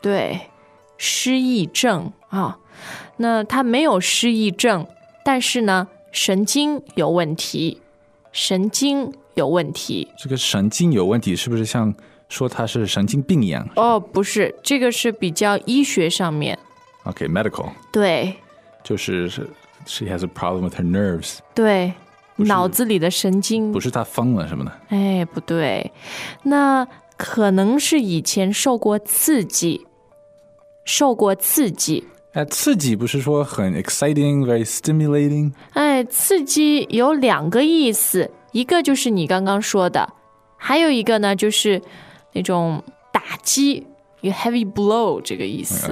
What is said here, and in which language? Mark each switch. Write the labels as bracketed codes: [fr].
[zh] 对，失忆症啊。那他没有失忆症，但是呢，神经有问题。神经有问题。这个神经有问题是不是像说他是神经病一样？哦，不是，这个是比较医学上面。 [en] OK,medical. [zh] 对。就是 [en] she has a problem with her nerves. [zh] 对。脑子里的神经不是他疯了什么的。哎，不对，那可能是以前受过刺激。受过刺激，刺激不是说很 [en] exciting, very stimulating? [zh] 哎，刺激有两个意思，一个就是你刚刚说的，还有一个呢就是那种打击， [en] heavy blow [zh] 这个意思。